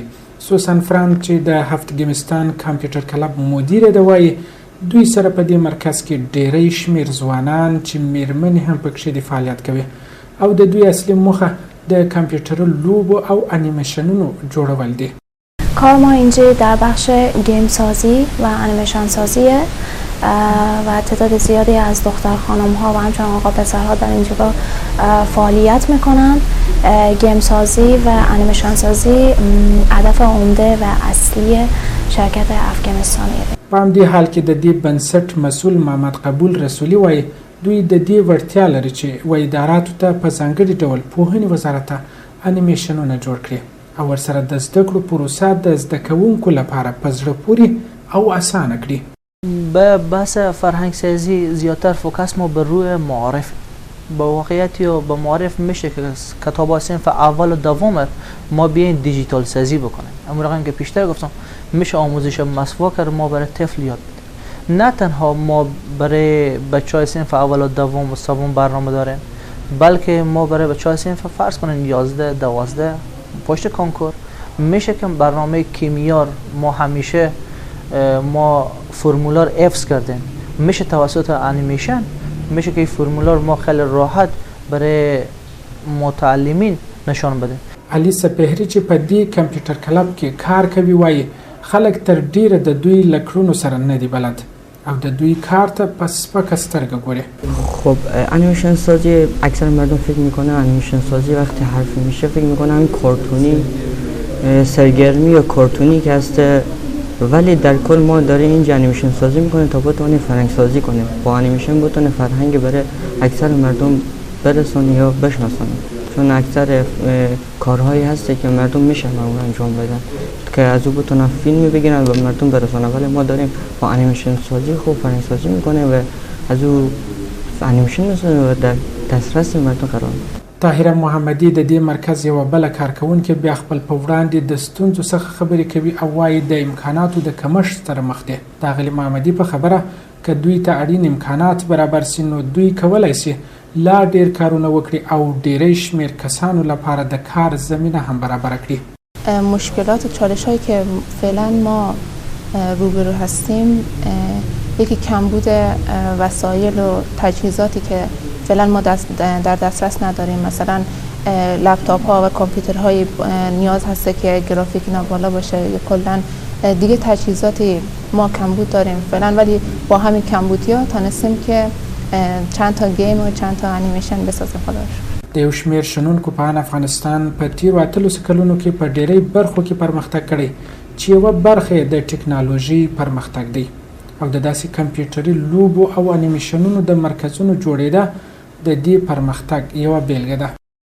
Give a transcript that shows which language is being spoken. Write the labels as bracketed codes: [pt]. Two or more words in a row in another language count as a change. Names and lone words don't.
[ps] سوسن فرانک چې د هفت ګیمستان کمپیوټر کلب مدیره ده وایي دوی سره په دې مرکز کې ډیری شمېر ځوانان چې میرمنې هم پکښې د فعالیت کوي او د دوی اصلي موخه د کامپیوتر لوبو او انیمیشنونو جوړول دي. [fa] کار ما اینجا در بخش گیم سازی و انیمیشن سازیه و تعداد زیادی از دختر خانم ها و همچنین آقا پسرها در اینجا فعالیت میکنن. گیم سازی و انیمیشن سازی هدف عمده و اصلی شرکت افغانستانیه. [ps] په همدې حال کې د دې بنسټ مسؤل محمد قبول رسولي وایي دوی د دې وړتیا لري چې اداراتو ته په ځانګړي ډول پوهنې وزارت ته انیمیشنونه جوړ کړي او ورسره د زده کړو پروسه د زده کوونکو لپاره په زړه پورې او اسانه کړي. [fa] به بحث فرهنگ سازی زیادتر فوکس ما بر روی معارف با واقعیت یا با معارف میشه که کتاب صنف اول و دوم ما بیاین دیجیتال سازی بکنیم. اما رقم که پیشتر گفتم میشه آموزش مسواک رو ما برای طفل یاد بدیم. نه تنها ما برای بچهای صنف اول و دوم و سوم برنامه داریم بلکه ما برای بچهای صنف فرض کنیم 11 12 پشت کنکور میشه که برنامه کیمیا ما همیشه ما فرمولار حفظ کردیم میشه توسط انیمیشن میشه که این فرمولار ما خیلی راحت برای متعلمین نشان بدیم. [ps] علي سپهري چې په دې کمپیوټر کلب کې کار کوي وایي خلک تر ډیره د دوی له کړنو سره نه دي بلد او د دوی کار ته په سپکه سترګه ګوري. [fa] خب انیمیشن سازی اکثر مردم فکر میکنه انیمیشن سازی وقتی حرفی میشه فکر میکنه همین کارتونی سرگرمی یا کارتونی که هست ولی در کل ما داریم اینجا انیمیشن سازی میکنه تا بتونه فرهنگ سازی کنه با انیمیشن بتونه فرهنگ برای اکثر مردم برسونه یا بشناسونه چون اکثر کارهایی هسته که مردم میشه معمولا انجام بدن که از او بتونن فیلمی بگیرن و مردم برسونه ولی ما داریم با انیمیشن سازی خوب فرهنگ سازی میکنه و از او انیمیشن میسازه و در دسترس مردم قرار میده. [ps] طاهره محمدي د دې مرکز یوه بله کارکوونکې بیا خپل په وړاندې د ستونزو څخه خبرې کوي او وایي د امکاناتو د کمښت سره مخ دي. د اغلې محمدي په خبره که دوی ته اړین امکانات برابر سي نو دوی کولی سي لا ډیر کارونه وکړي او ډیری شمېر کسانو لپاره د کار زمینه هم برابره کړي. [fa] مشکلات و چالش هایی که فعلا ما روبرو هستیم یکی کمبود وسایل و تجهیزاتی که فعلا ما در دسترس نداریم. مثلا لپتاپ ها و کامپیوترهای نیاز هسته که گرافیک اینا بالا باشه یا کلا دیگه تجهیزاتی ما کمبود داریم فعلا ولی با همین کمبودی ها تانستیم که چند تا گیم و چند تا انیمیشن بسازیم. خداش [ps] د یو شمېر شنونکو په افغانستان په تیرو 18 کلونو کې په ډیری برخو کې پرمختګ کړی چې یوه برخه د ټکنالوژي پرمختګ دی او د داسې کمپیوټري لوبو او انیمیشنونو د مرکزونو جوړېده د دې پرمختګ یوه بیلګه ده.